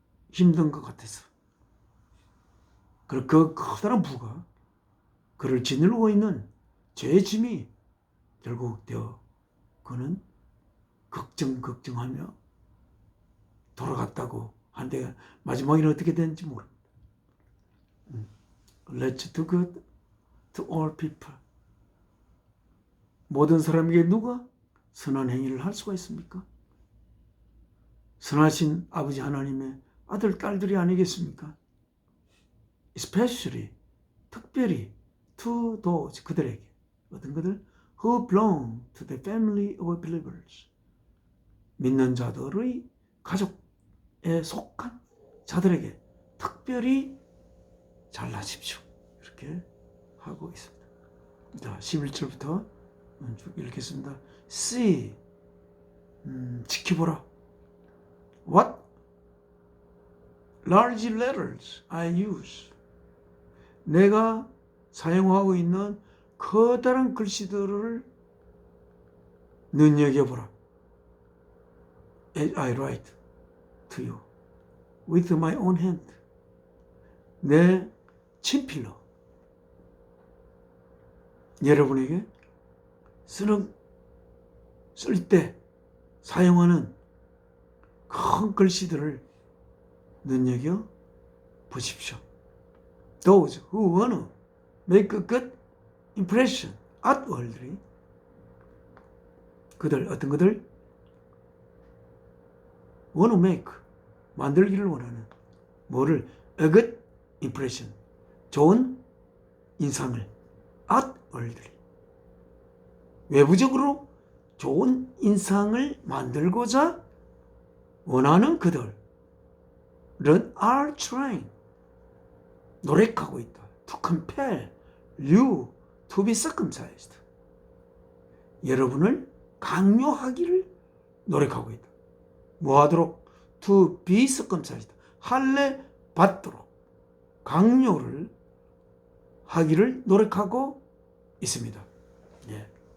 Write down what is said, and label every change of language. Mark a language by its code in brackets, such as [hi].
[ko] 힘든 것 같아서 그 커다란 부가 그를 짓누르고 있는 죄의 짐이 결국 그는 걱정하며 돌아갔다고 한데 마지막에는 어떻게 됐는지 모릅니다. [en] Let's do good to all people. [ko] 모든 사람에게 누가 선한 행위를 할 수가 있습니까? 선하신 아버지 하나님의 아들, 딸들이 아니겠습니까? [en] Especially, [ko] 특별히 [en] to those, [ko] 그들에게, 어떤 그들? [en] Who belong to the family of believers. [ko] 믿는 자들의 가족에 속한 자들에게 특별히 잘하십시오. 이렇게 하고 있습니다. 자, 11절부터 쭉 읽겠습니다. [en] See, [ko] 지켜보라. [en] What large letters I use. [ko] 내가 사용하고 있는 커다란 글씨들을 눈여겨보라. [en] As I write to you with my own hand. [ko] 내 친필로 여러분에게 쓸 때 사용하는 큰 글씨들을 눈여겨 보십시오. [en] Those who want to make a good impression outwardly. [ko] 어떤 그들 [en] want to make, [ko] 만들기를 원하는 뭐를? [en] A good impression, [ko] 좋은 인상을 [en] outwardly, [ko] 외부적으로 좋은 인상을 만들고자 원하는 그들은 [en] are trying, [ko] 노력하고 있다. [en] To compel you to be circumcised. [ko] 여러분을 강요하기를 노력하고 있다. 뭐 하도록? [en] To be circumcised. [ko] 할례 받도록 강요를 하기를 노력하고 있습니다. 예.